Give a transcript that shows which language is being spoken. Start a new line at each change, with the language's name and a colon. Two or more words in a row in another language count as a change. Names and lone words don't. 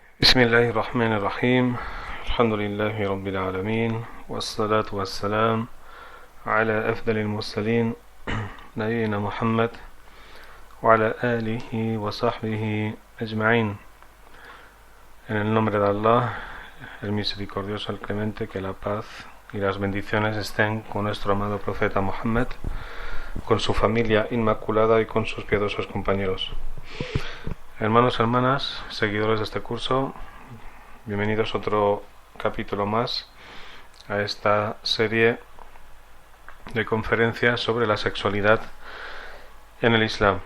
Arabic: بسم الله الرحمن الرحيم الحمد لله رب العالمين والصلاة والسلام على أفضل المرسلين نبينا محمد وعلى آله وصحبه أجمعين.
Spanish: En el nombre de Allah, el misericordioso, el clemente, que la paz y las bendiciones estén con nuestro amado profeta Muhammad, con su familia inmaculada y con sus piadosos compañeros. Hermanos y hermanas, seguidores de este curso, bienvenidos a otro capítulo más a esta serie de conferencias sobre la sexualidad en el Islam.